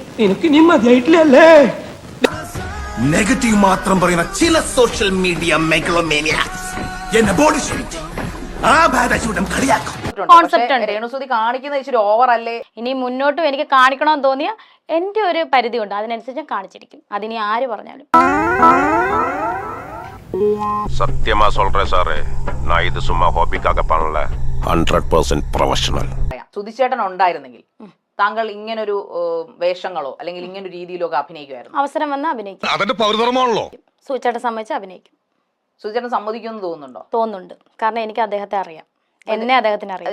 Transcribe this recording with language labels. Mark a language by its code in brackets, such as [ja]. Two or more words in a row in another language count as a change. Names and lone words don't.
[ml] നെഗറ്റീവ് മാത്രം പറയുന്ന ചില [en] social media megalomaniacs [ml] എന്നെ [en] body shaming [ml] ആ ഭാഗം കളിയാക്കും. രേണുസുതി കാണിക്കുന്ന ഇച്ചിരി ഓവർ അല്ലേ? ഇനി മുന്നോട്ടും എനിക്ക് കാണിക്കണമെന്ന് തോന്നിയ എന്റെ ഒരു പരിധി ഉണ്ട്, അതിനനുസരിച്ച് ഞാൻ കാണിച്ചിരിക്കും. അതിനി ആര് പറഞ്ഞാലും. [ta] சத்தியமா சொல்றேன் சார், நான் இது சும்மா ஹாபிக்காக பண்ணல, 100% പ്രൊഫഷണൽ. [ml] സുധിച്ചേട്ടൻ ഉണ്ടായിരുന്നെങ്കിൽ താങ്കൾ ഇങ്ങനൊരു വേഷങ്ങളോ അല്ലെങ്കിൽ ഇങ്ങനൊരു രീതിയിലോ ഒക്കെ അഭിനയിക്കുമായിരുന്നു? അവസരം വന്ന് അഭിനയിക്കും. അതെന്റെ പൗരധർമ്മമാണല്ലോ. സൂചേട്ടൻ സമ്മതിച്ച് അഭിനയിക്കും. സുധിച്ചേട്ടൻ സമ്മതിക്കുമെന്ന് തോന്നുന്നുണ്ടോ? തോന്നുന്നുണ്ട്, കാരണം എനിക്ക് അദ്ദേഹത്തെ അറിയാം, എന്നെ അദ്ദേഹത്തിന് അറിയാം.